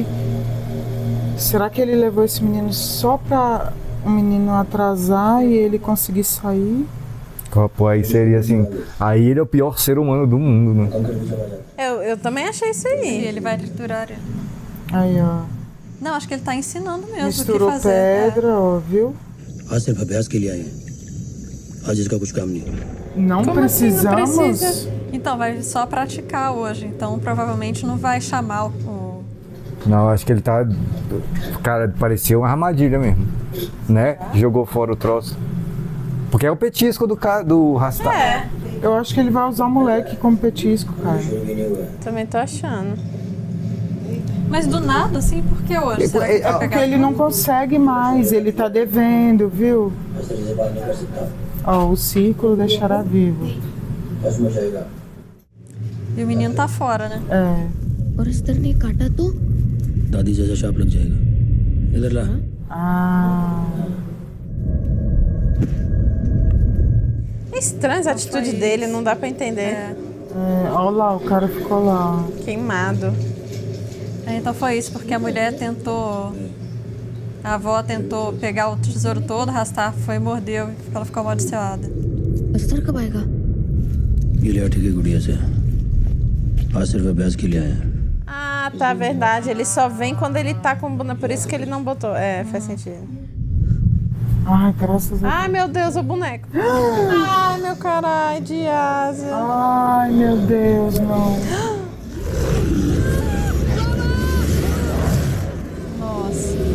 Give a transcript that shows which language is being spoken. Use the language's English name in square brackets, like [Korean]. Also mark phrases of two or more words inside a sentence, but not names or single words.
[Portuguese] Será que ele levou esse menino só pra o menino atrasar e ele conseguir sair? Pô, aí seria assim... Aí ele é o pior ser humano do mundo, né? Eu também achei isso E aí. ele vai triturar ele. Aí, ó. Não, acho que ele tá ensinando mesmo Misturou o que fazer. pedra, ó, viu? [Hindi] आज सिर्फ अभ्यास के लिए आए हैं। आज इसका कुछ काम नहीं। [Portuguese] Não Como assim não precisamos. precisa? Então, vai só praticar hoje. Então, provavelmente não vai chamar o... Não, acho que ele tá... Cara, parecia uma armadilha mesmo. Né? Jogou fora o troço. Porque é o petisco do Rastar. Eu acho que ele vai usar o moleque como petisco, cara. Também tô achando. Mas do nada, assim, por que hoje? Será que ele vai Porque pegar ele não consegue mais, ele tá devendo, viu? Ó, o círculo deixará vivo. E o menino tá fora, né? É. [Hindi] और अस्तर ने काटा तो? दादी जैसा शाप लग जाएगा। इधर ला। [Portuguese] Ah. É estranha essa atitude dele, não dá pra entender. Olha lá, o cara ficou lá. Queimado. Então foi isso, porque a mulher tentou A avó tentou pegar o tesouro todo, arrastar, foi e mordeu, e ela ficou amaldiçoada. [Hindi] अस्तर कब आएगा? ये लिया ठीक है गुड़िया से। आज सिर्फ अभ्यास के लिए आया है। [Portuguese] Ah, tá, verdade. Ele só vem quando ele tá com o boneco. Por isso que ele não botou. É, faz sentido. Ai, graças a Deus. Ai, meu Deus, o boneco. Ai, meu caralho, de asa. Ai, meu Deus, não. Nossa.